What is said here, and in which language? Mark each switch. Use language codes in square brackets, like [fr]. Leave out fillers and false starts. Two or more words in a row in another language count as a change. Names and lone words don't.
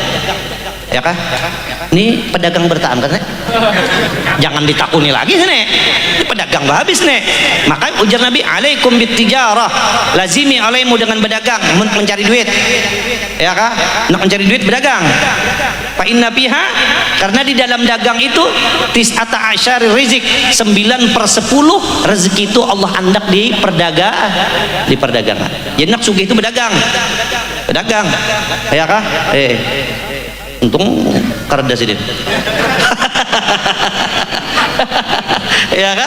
[bjn] Ya kah? Ini pedagang bertahan kan? Jangan ditakuni lagi sini. Ini pedagang habis nih. Maka ujar Nabi, [ar] عليكم بالتجارة, [bjn] lazimi alaimu dengan berdagang, mencari duit. Ya kah? Nak mencari duit berdagang. [ar] فإن فيها, [bjn] karena di dalam dagang itu [ar] تسعة أعشار الرزق, [bjn] 9/10 rezeki itu Allah andak di perdagangan. Jadi nak sugih itu berdagang. Ya kah? Untung kareda sidin. Ya kan?